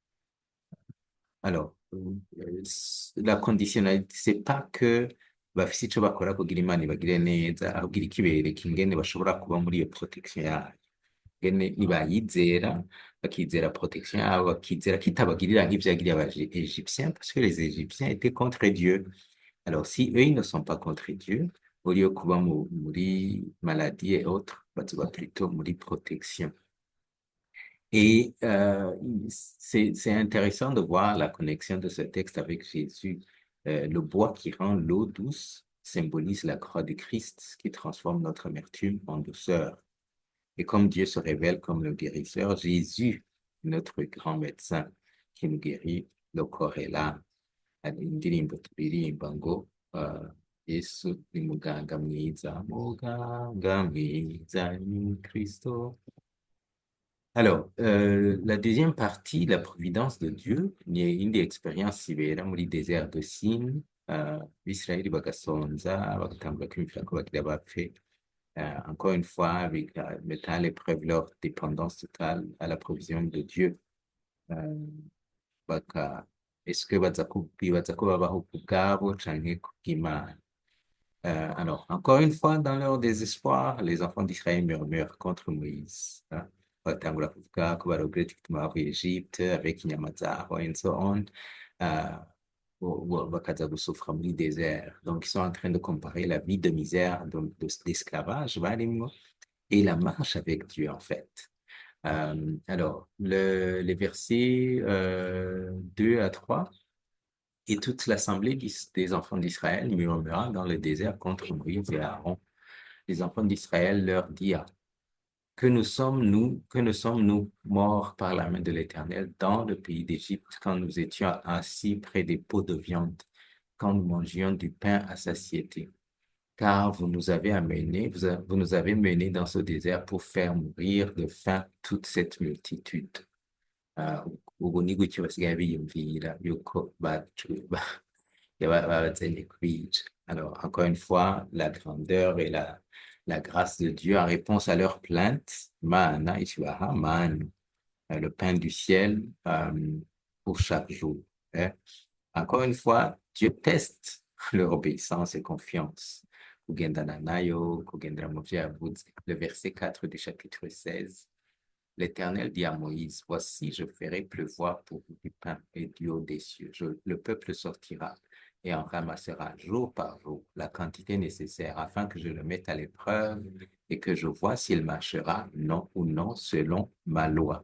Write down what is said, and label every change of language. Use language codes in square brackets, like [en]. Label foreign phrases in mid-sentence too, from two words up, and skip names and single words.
[fr] Alors, la conditionnalité, c'est pas que [rn] bafise ico bakora kugira Imana ibagire neza, ahubwo iriko ibereka ingene bashobora kuba muri iyo protection yayo, ingene nibayizera, bakizera protection yabo, bakizera ko itabagirira nk'ivyo yagiriye Égyptiens, [fr] parce que les Égyptiens étaient contre Dieu. [rn] Alors, si eux, ils ne sont pas contre Dieu, au lieu kuba muri maladie et autres, bazoba plutôt muri protection. [fr] Et c'est intéressant de voir la connexion de ce texte avec Jésus. Le bois qui rend l'eau douce symbolise la croix de Christ qui transforme notre amertume en douceur. Et comme Dieu se révèle comme le guérisseur, Jésus, notre grand médecin qui nous guérit le corps et l'âme. [rn] Indirimbo turirimba ngo Yesu ni muganga mwiza, muganga mwiza ni Kristo. [fr] Alors, la deuxième partie, la providence de Dieu, ni une des expériences [rn] ibera muri [fr] désert de Sin, [rn] Israeli bagasonza, bagatangura kwiyumvira ko bagira bapfe. [fr] Encore une fois, avec mettant à l'épreuve leur dépendance totale à la provision de Dieu. [rn] baka [fr] est-ce que [rn] bibaza ko babaho ku bwabo canke ku bw'Imana. [fr] Alors, encore une fois, dans leur désespoir, les enfants d'Israël murmurent contre Moïse. Hein. [rn] Batangura kuvuga ko baregrette igituma bavuye Egypte avec inyama zabo [en] and so on. [rn] Euh, bakaza gusufra muri désert. [fr] Donc, ils sont en train de comparer la vie de misère, d'esclavage, barimwo, et la marche avec Dieu, en fait. Alors, les versets 2 à 3, et toute l'assemblée des enfants d'Israël murmura dans le désert contre Moïse et Aaron. Les enfants d'Israël leur dirent, que ne sommes-nous morts par la main de l'Éternel dans le pays d'Égypte quand nous étions assis près des pots de viande, quand nous mangions du pain à satiété? Car vous nous avez amenés, vous nous avez menés dans ce désert pour faire mourir de faim toute cette multitude. [rn] Ubu ni gutyo basigaye biyumvira yuko babatsemye kubica. [fr] Alors, encore une fois, la grandeur et la grâce de Dieu en réponse à leurs plaintes, mana ituaha, man, le pain du ciel pour chaque jour. Hein. Encore une fois, Dieu teste leur obéissance et confiance. [rn] Kugendana nayo, kugendera mu vyo yavuze. [fr] Le verset 4 du chapitre 16. L'Éternel dit à Moïse, voici, je ferai pleuvoir pour vous du pain et du haut des cieux. Le peuple sortira et en ramassera jour par jour la quantité nécessaire afin que je le mette à l'épreuve et que je vois s'il marchera, non ou non, selon ma loi.